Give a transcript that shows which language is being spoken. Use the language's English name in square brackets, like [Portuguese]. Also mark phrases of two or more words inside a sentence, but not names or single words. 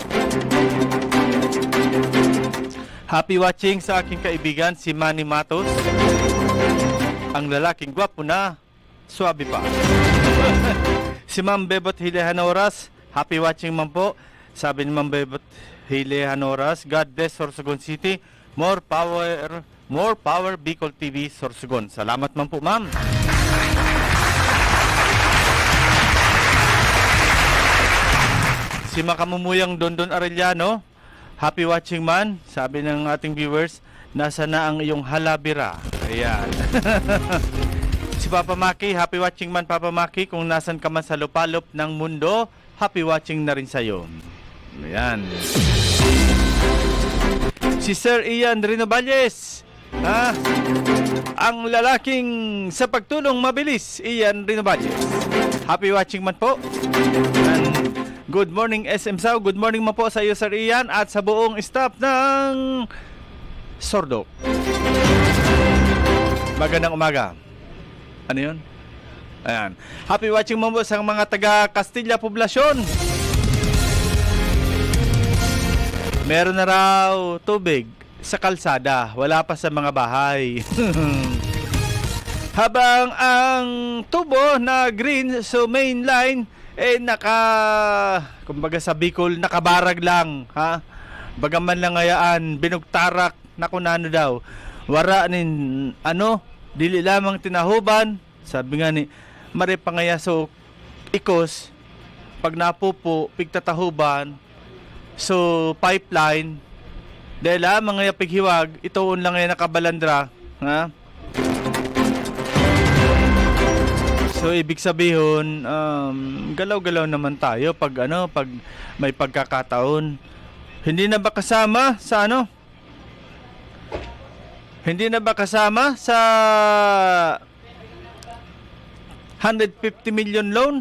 [English] Happy watching [Filipino] sa aking kaibigan si Manny Matos. Ang lalaking gwapo na, swabe pa. Si Ma'am Bebot Hilehanoras, [English] happy watching [Filipino] man po. Sabi ni Ma'am Bebot Hilehanoras, [English] God bless Sorsogon City. More power Bicol TV Sorsogon. [Filipino] Salamat man po, ma'am. Si Makamumuyang Dondon Arellano, [English] happy watching man. [Filipino] Sabi ng ating viewers, nasa na ang iyong halabira. Ayan. Si Papa Maki, [English] happy watching [Filipino] man Papa Maki. Kung nasan ka man sa lupalop ng mundo, [English] happy watching [Filipino] na rin sa'yo. Ayan. Si Sir Ian Rinovalles, ang lalaking sa pagtulong mabilis, Ian Rinovalles. [English] Happy watching [Filipino] man po. [English] And good morning SM Sao. Good morning [Filipino] man po sa iyo Sir Ian at sa buong staff ng Sordo. Magandang umaga. Ano yun? Ayan. [English] Happy watching [Filipino] mo sa mga taga Castilla Poblacion. Meron na raw tubig sa kalsada. Wala pa sa mga bahay. Habang ang tubo na green so [English] main line [Filipino] kumbaga sa Bicol, nakabarag lang, ha? [Bikol] Bagaman lang ngayaan, binugtarak, nakunano daw. Wara nin, dili lamang tinahuban, sabi nga ni, mare pangayaso, ikos, pag napupo, pigtatahuban, so pipeline, dahil lamang ngaya pighiwag, itoon lang ngaya nakabalandra, ha? [Filipino] So ibig sabihin, galaw-galaw naman tayo pag may pagkakataon. Hindi na ba kasama sa Hindi na ba kasama sa 150 million loan?